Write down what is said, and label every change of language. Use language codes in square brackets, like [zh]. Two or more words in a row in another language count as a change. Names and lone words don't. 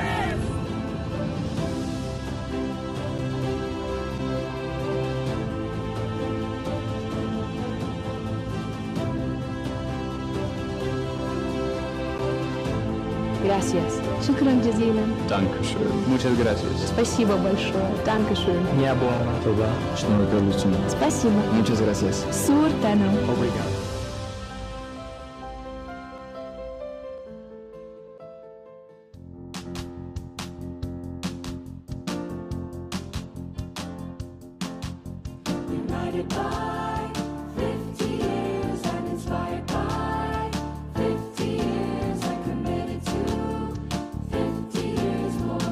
[es] Gracias. [ar] شكرا جزيلا. [de] Dankeschön. [es] Muchas gracias. [ru] Спасибо большое. Dankeschön. Не было труда, что вы делаете. Спасибо. [es] Muchas gracias. Суртано. [pt] Obrigado. [en] United by 50 years and inspired by 50 years and committed to 50 years more.